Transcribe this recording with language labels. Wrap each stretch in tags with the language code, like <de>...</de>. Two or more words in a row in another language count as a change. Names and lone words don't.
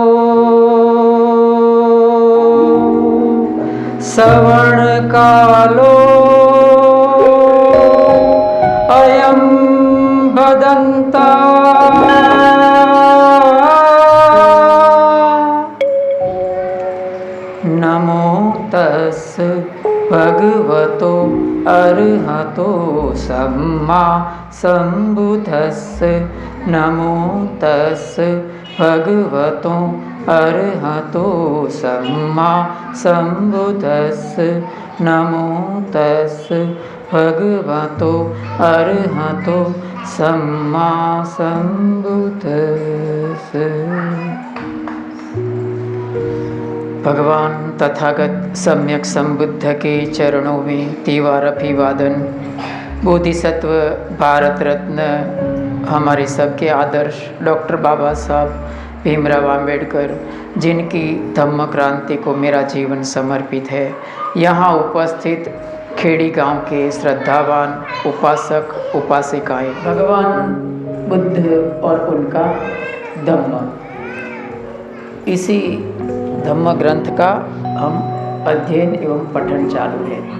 <pi>श्रवणकालो अयं भदन्ता नमो तस् भगवतो अरहतो सम्मा सम्बुद्धस्स नमो तस् भगवतो अरहतो सम्मा सम्बुद्धस्स नमो तस् भगवतो अरहतो सम्मा सम्बुद्धस्स।</pi> <hi>भगवान तथागत सम्यक संबुद्ध के चरणों में तीवार अभिवादन। बोधिसत्व भारत रत्न हमारे सबके आदर्श डॉक्टर बाबा साहब भीमराव अंबेडकर, जिनकी धम्म क्रांति को मेरा जीवन समर्पित है, यहाँ उपस्थित खेड़ी गांव के श्रद्धावान उपासक उपासिकाएं, भगवान बुद्ध और उनका धम्म, इसी धम्म ग्रंथ का हम अध्ययन एवं पठन चालू है।</hi>